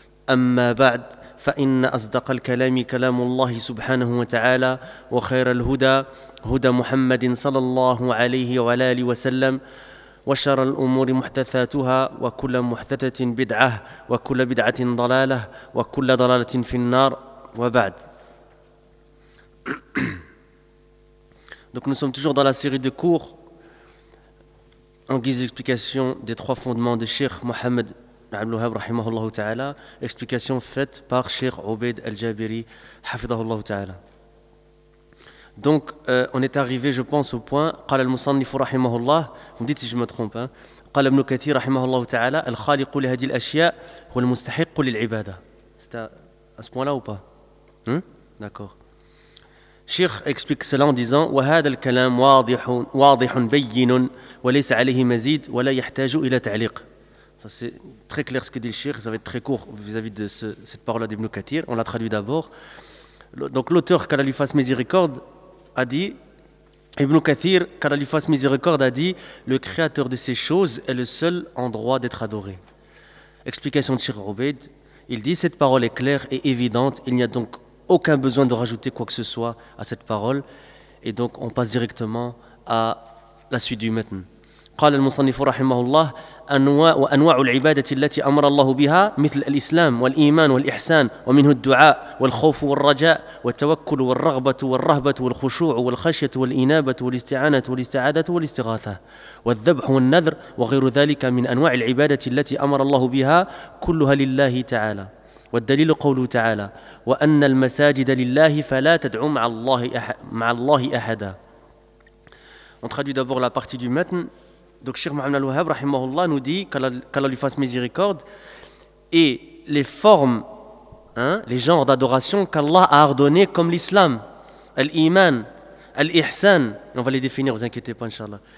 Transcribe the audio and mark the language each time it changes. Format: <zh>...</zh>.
<ar>أما بعد، فإن أصدق الكلام كلام الله سبحانه وتعالى، وخير الهدى هدى محمد صلى الله عليه وعلى آله وسلم، وشر الأمور محدثاتها، وكل محدثة بدعة، وكل بدعة ضلالة، وكل ضلالة في النار، وبعد.</ar> <fr>Donc nous sommes toujours dans la série de cours en guise d'explication des trois fondements de Cheikh Mohamed Abdel Wahhab rahimahullah ta'ala, explication faite par Cheikh Obeid Al-Jabiri hafidhahullah ta'ala. Donc, on est arrivé, je pense, au point «</fr> <ar>قال المصنف رحمه الله</ar> <fr>» Vous me dites si je me trompe.</fr> <ar>« قال ابن كثير رحمه الله تعالى الخالق لهذه الأشياء والمستحق للعبادة »</ar> <fr>C'est à ce point-là ou pas hein? D'accord. Cheikh explique cela en disant «</fr> <ar>وهذا الكلام واضح بين وليس عليه مزيد ولا يحتاج إلى تعليق</ar> <fr>» Ça, c'est très clair ce que dit le Cheikh. Ça va être très court vis-à-vis de cette parole-là d'Ibn Kathir. On l'a traduit d'abord. Donc l'auteur, qu'Allah lui fasse miséricorde, a dit, Ibn Kathir, qu'Allah lui fasse miséricorde, a dit, le créateur de ces choses est le seul en droit d'être adoré. Explication de Cheikh Obeid, il dit, cette parole est claire et évidente, il n'y a donc aucun besoin de rajouter quoi que ce soit à cette parole, et donc on passe directement à la suite du matn.</fr> <ar>قال المصنف رحمه الله أنواع العبادة التي أمر الله بها مثل الإسلام والإيمان والإحسان ومنه الدعاء والخوف والرجاء والتوكل والرغبة والرهبة والخشوع والخشية والإنابة والاستعانة والاستعادة والاستغاثة والذبح والنذر وغير ذلك من أنواع العبادة التي أمر الله بها كلها لله تعالى والدليل قوله تعالى وأن المساجد لله فلا تدعوا مع الله أحدا.</ar> <fr>On traduit d'abord la partie du matn. Donc Cheikh Mohamed Al-Wahhab rahimahullah nous dit qu'Allah lui fasse miséricorde, et les formes, hein, les genres d'adoration qu'Allah a ordonné comme l'islam, l'iman, l'ihsan, on va les définir, vous inquiétez pas, inshallah.</fr>